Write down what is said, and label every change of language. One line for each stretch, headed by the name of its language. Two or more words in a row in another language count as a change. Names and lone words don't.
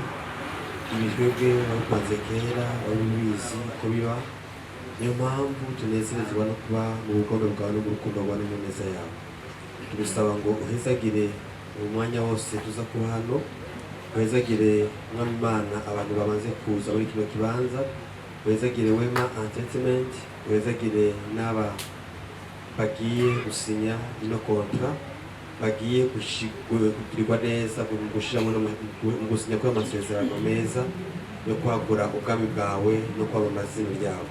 Rundi: Ibijwebwe wabipanze kera wabibizi ko biba, niyo mpamvu tunezerezwa no kuba mu bukombe bwawe no mu rukundo rwawe no mu neza yawe. Tugusaba ngo uhezagire umwanya wose tuza kuba hano, uhezagire mwami Imana abantu bamaze kuza muri kino kibanza, uhezagire WEMA ENTERTAINMENT, uhezagire n'aba bagiye gusinya ino kontra, bagiye kugirirwa neza mu gushiramo no mu gusinya kw'amasezerano meza yo kwagura ubwami bwawe no kwamamaza izina ryawe.